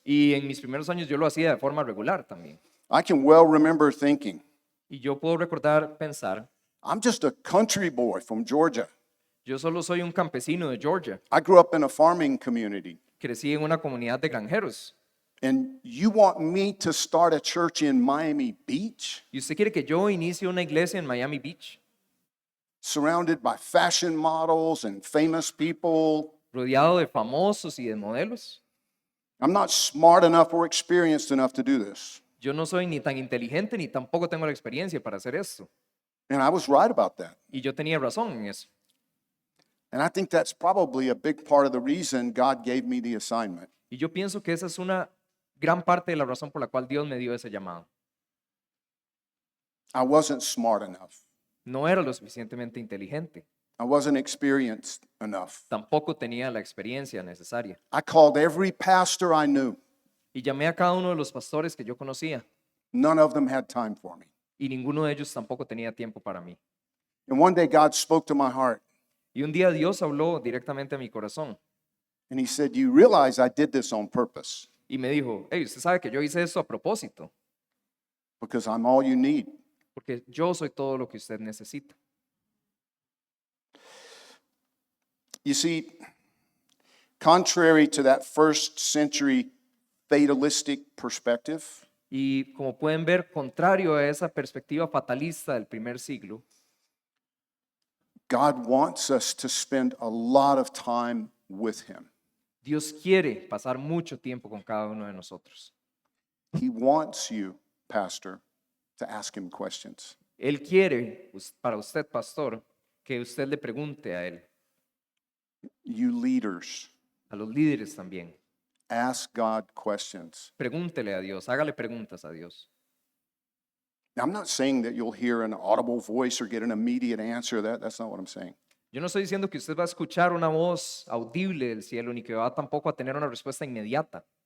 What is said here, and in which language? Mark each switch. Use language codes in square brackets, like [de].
[es] Y en mis primeros años yo lo hacía de forma regular también. [en] I can well remember thinking, [es] Y yo puedo recordar pensar, [en] I'm just a country boy from Georgia. [es] yo solo soy un campesino de Georgia. [en] I grew up in a farming community. [es] Crecí en una comunidad de granjeros. [en] And you want me to start a church in Miami Beach, [es] ¿Y usted quiere que yo inicie una iglesia en Miami Beach, [en] surrounded by fashion models and famous people? [es] rodeado de famosos y de modelos? [en] I'm not smart enough or experienced enough to do this. [es] Yo no soy ni tan inteligente ni tampoco tengo la experiencia para hacer esto. [en] And I was right about that. [es] Y yo tenía razón en eso. [en] And I think that's probably a big part of the reason God gave me the assignment. [es] Y yo pienso que esa es una gran parte de la razón por la cual Dios me dio ese llamado. [en] I wasn't smart enough. [es] No era lo suficientemente inteligente. [en] I wasn't experienced enough. [es] Tampoco tenía la experiencia necesaria. [en] I called every pastor I knew. [es] Y llamé a cada uno de los pastores que yo conocía. [en] None of them had time for me. [es] Y ninguno de ellos tampoco tenía tiempo para mí. [en] And one day God spoke to my heart [es] Y un día Dios habló directamente a mi corazón [en] and he said, "You realize I did this on purpose [es] y me dijo, hey, usted sabe que yo hice esto a propósito, [en] because I'm all you need." [es] porque yo soy todo lo que usted necesita. [en] You see, contrary to that first century fatalistic perspective, [es] Y como pueden ver, contrario a esa perspectiva fatalista del primer siglo, [en] God wants us to spend a lot of time with him. [es] Dios quiere pasar mucho tiempo con cada uno de nosotros. [en] He wants you, pastor, to ask him questions. [es] Él quiere, para usted, pastor, que usted le pregunte a él, [en] You leaders, [es] a los líderes también. [en] ask God questions. [es] Pregúntele a Dios, hágale preguntas a Dios. [en] Now, I'm not saying that you'll hear an audible voice or get an immediate answer. That's not what I'm saying. [es] Yo no estoy diciendo que usted va a escuchar una voz audible del cielo, ni que va tampoco a tener una respuesta inmediata.